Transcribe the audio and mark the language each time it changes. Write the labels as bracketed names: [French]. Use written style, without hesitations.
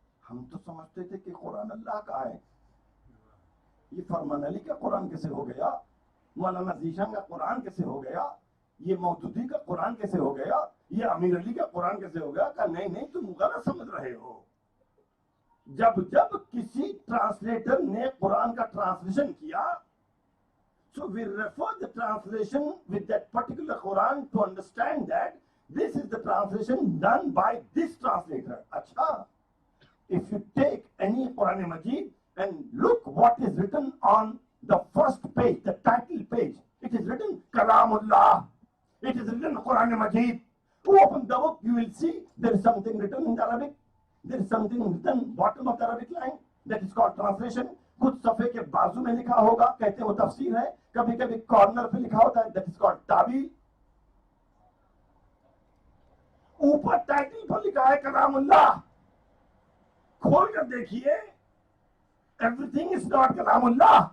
[Urdu] ہم تو سمجھتے تھے کہ قرآن اللہ کا ہے. یہ فرمان علی کا قرآن کیسے ہو گیا؟ مولانا ذیشان کا قرآن کیسے ہو گیا؟ یہ مودودی کا قرآن کیسے ہو گیا؟ یہ امیر علی کا قرآن کیسے ہو گیا؟ کہ نہیں تم غلط سمجھ رہے ہو. جب کسی ٹرانسلیٹر نے قرآن کا ٹرانسلیشن کیا, [English] so we refer the translation with that particular Quran to understand that this is the translation done by this translator. Acha, if you take any Quran Majid and look what is written on the first page, the title page, it is written Kalamullah. It is written Quran Majid. To open the book, you will see there is something written in Arabic. There is something written bottom of the Arabic line that is called translation. [Urdu] کچھ صفحے کے بازو میں لکھا ہوگا, کہتے ہیں وہ تفسیر ہے. کبھی کبھی کارنر پہ لکھا ہوتا ہے, [English] that is called [Urdu] تعبیر. اوپر ٹائٹل پر لکھا ہے کلام اللہ. کھول کر دیکھیے, [English] everything is not [Urdu] کلام اللہ.